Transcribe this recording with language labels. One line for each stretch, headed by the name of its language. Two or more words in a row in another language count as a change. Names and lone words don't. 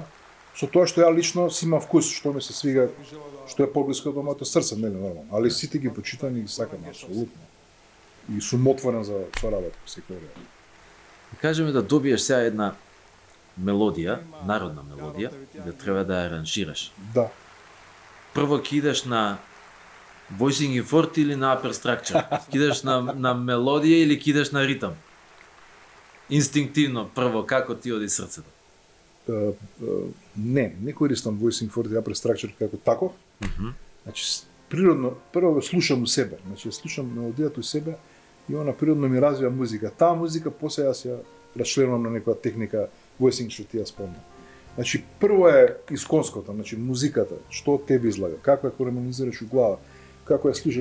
Macedonian: Со тоа што ја лично си имам вкус, што ми се свига, што е поблиско до моето срце, нели нормално. Али сите ги почитам и ги сакам апсолутно. И сум отворен за соработка секој време. Кажеме да добиеш сега една мелодија, народна мелодија, да треба да ја аранжираш. Да. Прво ќе идеш на
English: voicing in forte
Macedonian: или на
English: upper structure?
Macedonian: Ќе идеш на мелодија или ќе идеш на ритам? Инстинктивно, прво, како ти оди срцето? Не користам
English: voicing forte
Macedonian: и
English: upper structure
Macedonian: како таков. Значи, природно, прво слушам у себе. Значи, слушам мелодијата у себе и она природно ми развива музика. Таа музика после јас ја расчленувам на некоја техника voicing што ти ја спомна. Значи, прво е исконското, значи музиката, што од тебе излага, како ја хармонизираш у глава, како ја слушаш.